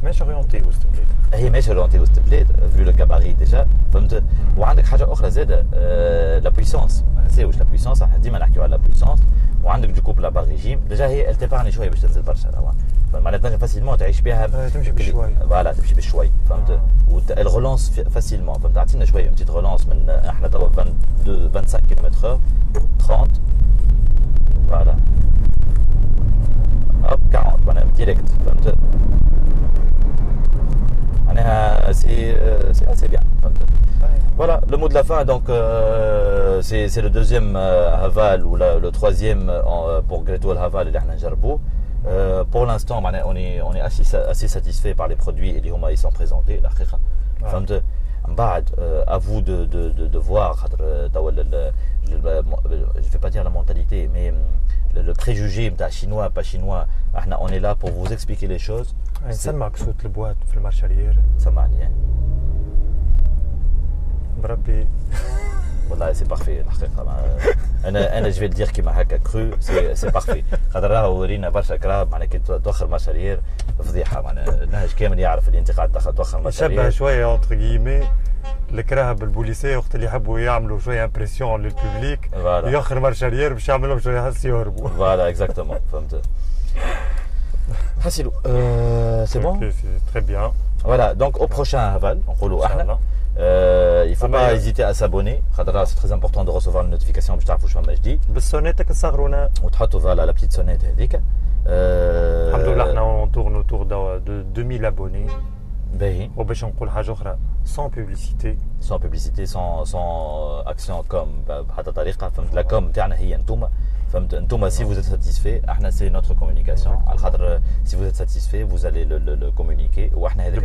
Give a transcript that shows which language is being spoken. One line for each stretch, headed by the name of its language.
Arabic: ماشي اورينتي وسط البلاد هي ماشي اورينتي وسط البلاد فيو لو كاباري ديجا فهمت وعندك حاجه اخرى زاد لا بويسونس نساوش لا بويسونس احنا ديما نحكيو على لا بويسونس وعندك دو كوبل لا ريجيم ديجا هي التبعني شويه باش تنزل برشا راه معناتها تنجم فاسيلمون تعيش بها تمشي بشوي فوالا تمشي بشوي فهمت والغولونس فاسيلمون فهمت تعطينا شويه بتيت غولونس من احنا توا 22 25 كيلومتر 30 فوالا hop 40 معناها ديريكت فهمت معناها سي
French: assez bien فهمت voilà le mot de la fin donc c'est le deuxième Haval ou le troisième pour Great Wall Haval
Arabic: اللي احنا نجربوه
French: pour l'instant on est assez satisfait par les produits
Arabic: اللي هما
French: ils sont présentés
Arabic: الحقيقه فهمت من بعد
French: à vous de voir
Arabic: خاطر توا
French: je vais pas dire la mentalité mais le préjugé de chinois, pas chinois. On est là pour vous expliquer les choses.
Arabic: نسمعك صوت البوات في المارشالير. سمعني. بربي. والله
French: c'est parfait
Arabic: الحقيقة. أنا
French: je vais le dire
Arabic: كيما هكا
French: cru c'est parfait.
Arabic: خاطر راهو ورينا برشا كراب معناها كي توخر مارشالير فضيحة معناها النهج كامل يعرف اللي أنت قاعد توخر مارشالير. شبه شوية اونتر غيمي الكراهب البوليسية وقت اللي يحبوا يعملوا شوية امبرسيون للبوبليك يوخر مارشالير باش يعمل لهم شوية حس يهربوا. فوالا اكزاكتومون فهمت.
French: حسيلو c'est bon. C'est très bien. Voilà, donc au prochain Haval, on roule ahna. Il ne faut pas hésiter à s'abonner. C'est très important de recevoir une notification
Arabic: باش تعرفوا شنو ما جديد. بالسونيتك تصغرونا. وتحطوا فوالا
French: la petite sonnette
Arabic: هذيك. الحمد لله احنا
French: on tourne autour de 2000 abonnés.
Arabic: باهي. وباش نقول حاجة أخرى
French: sans publicité. Sans publicité, sans action com
Arabic: بحتى طريقة فهمت
French: la com
Arabic: تاعنا هي انتوما. فهمت انتوما
French: si vous êtes satisfait
Arabic: احنا
French: c'est notre communication
Arabic: على خاطر
French: si vous êtes satisfait vous allez le communiquer
Arabic: واحنا هذاك